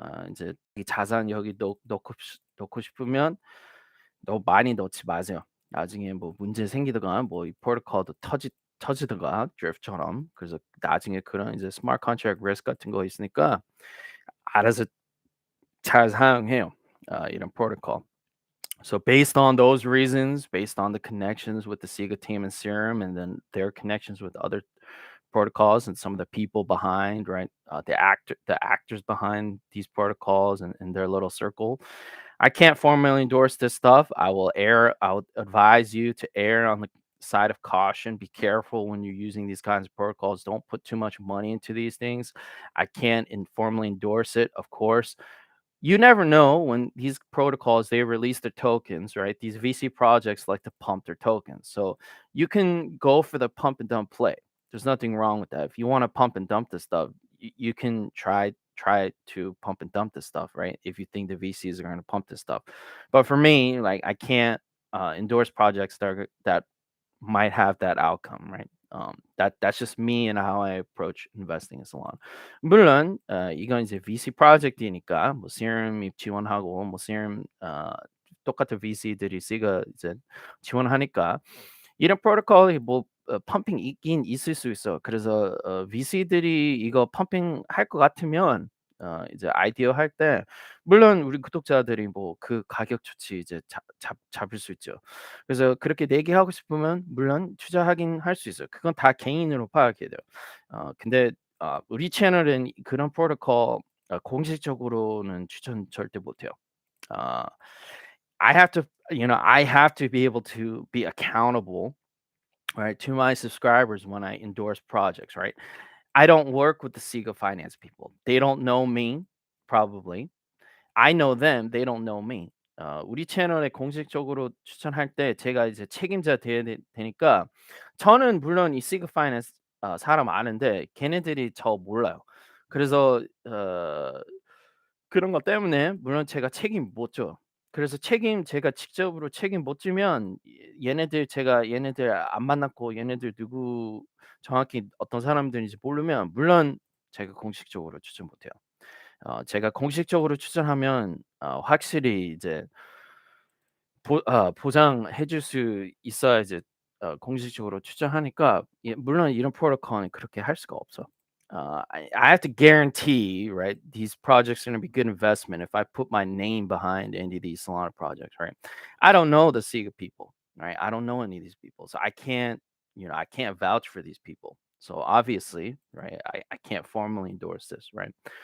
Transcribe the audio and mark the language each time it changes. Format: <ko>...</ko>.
<ko>이제 이 자산 여기 넣고 싶으면 너무 많이 넣지 마세요. 나중에 뭐 문제 생기다가 뭐 이 프로토콜도 터지다가 드리프트처럼. 그래서 나중에 그런 이제 스마트 컨트랙트 리스크 같은 거 있으니까 알아서 잘 사용해요. 이런 프로토콜.</ko> <en>So based on those reasons, based on the connections with the Sega team and Serum, and then their connections with other protocols and some of the people behind, right, the actors behind these protocols and their little circle, I can't formally endorse this stuff. I would advise you to err on the side of caution. Be careful when you're using these kinds of protocols. Don't put too much money into these things. I can't informally endorse it, of course. You never know when these protocols they release their tokens, right? These VC projects like to pump their tokens. So you can go for the pump and dump play. There's nothing wrong with that. If you want to pump and dump this stuff, you can try to pump and dump this stuff, right? If you think the VCs are going to pump this stuff. But for me, like I can't endorse projects that might have that outcome, right? That's just me and how I approach investing in Solana.</en> <ko>물론 이건 이제 VC 프로젝트이니까 뭐 Serum 지원하고 뭐 Serum 똑같은 VC들이 C가 이제 지원하니까 이런 프로토콜이 뭐 펌핑 있긴 있을 수 있어. 그래서 VC들이 이거 펌핑 할 것 같으면 이제 아이디어 할 때 물론 우리 구독자들이 뭐 그 가격 좋지 이제 잡을 수 있죠. 그래서 그렇게 내기하고 싶으면 물론 투자하긴 할 수 있어요. 그건 다 개인으로 파악해야 돼요. 근데 우리 채널은 그런 프로토콜 공식적으로는 추천 절대 못 해요.</ko> <en>어 I have to, I have to be able to be accountable, right, to my subscribers when I endorse projects, right? I don't work with the Sega Finance people. They don't know me, probably. I know them. They don't know me.</en> <ko>우리 채널에 공식적으로 추천할 때 제가 이제 책임자 돼야 되니까 저는 물론 이 Sega Finance 사람 아는데 걔네들이 저 몰라요. 그래서 그런 것 때문에 물론 제가 책임 못 져요. 그래서 제가 직접으로 책임 못 지면 얘네들 안 만났고 얘네들 누구 정확히 어떤 사람들인지 모르면 물론 제가 공식적으로 추천 못 해요. 제가 공식적으로 추천하면 확실히 이제 보장해 줄 수 있어야 이제 공식적으로 추천하니까 물론 이런 프로토콜은 그렇게 할 수가 없어.</ko> <en>I have to guarantee, right, these projects are going to be good investment if I put my name behind any of these Solana projects, right? I don't know the Sega people, right? I don't know any of these people, so I can't, I can't vouch for these people. So obviously, right, I can't formally endorse this, right?</en>